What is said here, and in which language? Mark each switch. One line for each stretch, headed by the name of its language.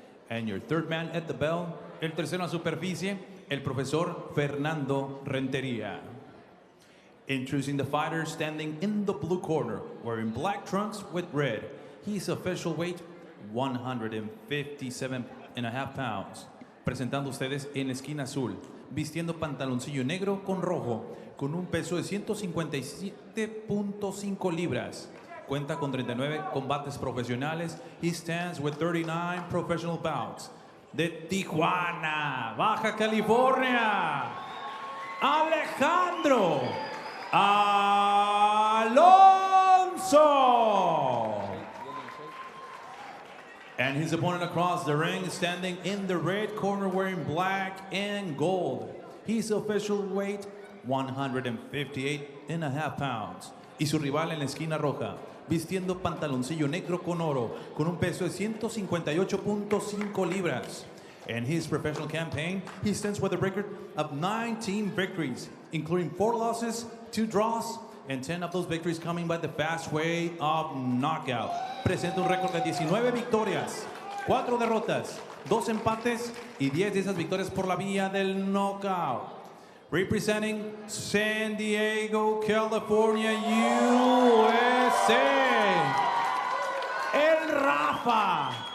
English: And your third man at the bell,
Spanish: el tercero a superficie, el profesor
English: Fernando Rentería. Introducing the fighter standing in the blue corner, wearing black trunks with red. His official weight, 157.5 pounds.
Spanish: Presentando ustedes en la esquina azul, vistiendo pantaloncillo negro con rojo, con un peso de 157.5 libras. Cuenta con 39 combates profesionales.
English: He stands with 39 professional bouts.
Spanish: De Tijuana, Baja California, Alejandro Alonzo.
English: And his opponent across the ring, standing in the red corner, wearing black and gold. His official weight, 158.5 pounds.
Spanish: Y su rival en la esquina roja, vistiendo pantaloncillo negro con oro, con un peso de 158.5 libras.
English: In his professional campaign, he stands with a record of 19 victories, including 4 losses, 2 draws, and 10 of those victories coming by the fast way of knockout.
Spanish: Presenta un récord de 19 victorias, 4 derrotas, 2 empates y 10 de esas victorias por la vía del knockout.
English: Representing San Diego, California, USA, el Rafa,